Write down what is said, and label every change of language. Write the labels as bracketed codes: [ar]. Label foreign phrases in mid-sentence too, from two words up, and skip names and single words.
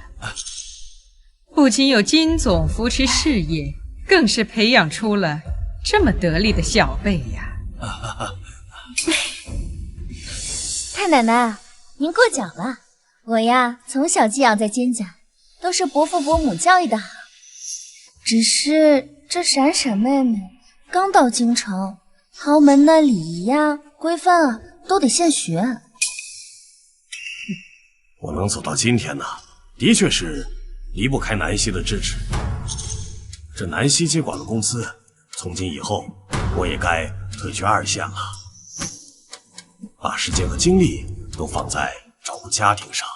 [zh] 不僅有金總扶持事業，更是培養出了這麼得力的小輩呀！太奶奶，您过奖了。我呀，從小寄養在金家，都是伯父伯母教育的好。只是這閃閃妹妹剛到京城，豪門的禮儀呀、規範啊，都得現學。我能走到今天呢，的確是離不開南希的支持。這南希接管了公司，從今以後，我也該退居二線了，把時間和精力都放在照顧家庭上。